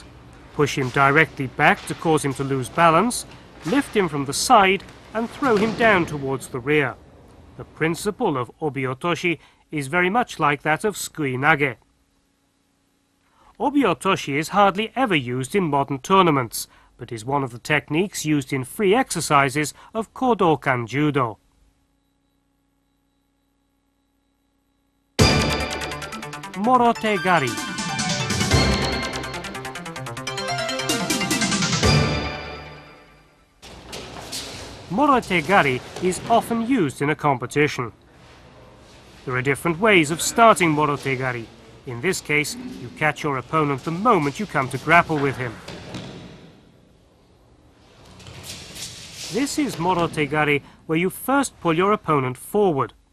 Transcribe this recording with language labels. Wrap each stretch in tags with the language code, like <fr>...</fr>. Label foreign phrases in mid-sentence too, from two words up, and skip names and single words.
<en>Push him directly back to cause him to lose balance, lift him from the side and throw him down towards the rear. The principle of Obi-otoshi is very much like that of Sukui-nage. Obi-otoshi is hardly ever used in modern tournaments, but is one of the techniques used in free exercises of Kodokan Judo. Morote-gari. Morote-gari is often used in a competition. There are different ways of starting Morote-gari. In this case, you catch your opponent the moment you come to grapple with him. This is Morote-gari, where you first pull your opponent forward.</en>